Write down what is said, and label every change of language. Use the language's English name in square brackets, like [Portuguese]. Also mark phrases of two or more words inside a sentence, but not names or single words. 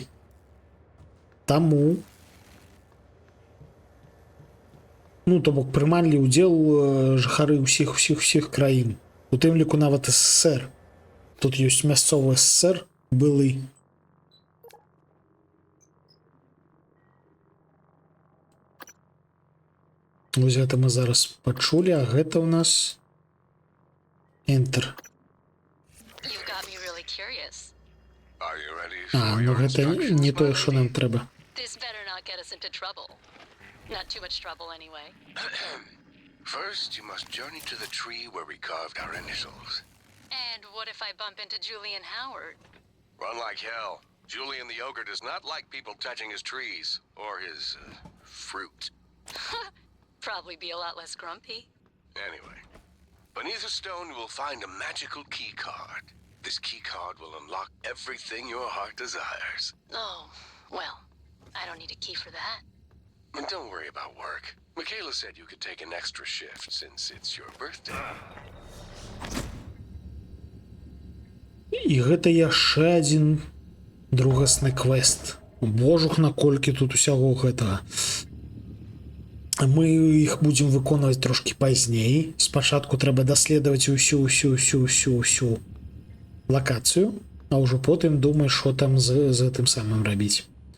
[Belarusian] Таму то бок прымалі ўдзел жыхары ўсіх краін, у тым ліку нават СССР. Тут ёсць мясцовы СССР былы. Вось гэта мы зараз пачулі, а гэта ў нас Enter. [English] You got me really curious. Are you ready [Belarusian] А, [English] for your [Belarusian] гэта [English] instructions, [Belarusian] не тое, [English] my [Belarusian] што [English] lady? [Belarusian] нам трэба. [English] This better not get us into trouble. Not too much trouble anyway. First, you must journey to the tree where we carved our initials. And what if I bump into Julian Howard? Run like hell. Julian the ogre does not like people touching his trees or his fruit. Probably be a lot less grumpy. Anyway, beneath a stone you will find a magical key card. This key card will unlock everything your heart desires. Oh, well, I don't need a key for that. And don't worry about work. Michaela said you could take an extra shift since it's your birthday. [Belarusian] І гэта яшчэ адзін другасны квест. Божух, наколькі тут усяго гэтага. Мы іх будзем выконваць трошкі пазней. Спачатку трэба даследаваць усю лакацыю, а ўжо потым думай, што там з гэтым самым рабіць.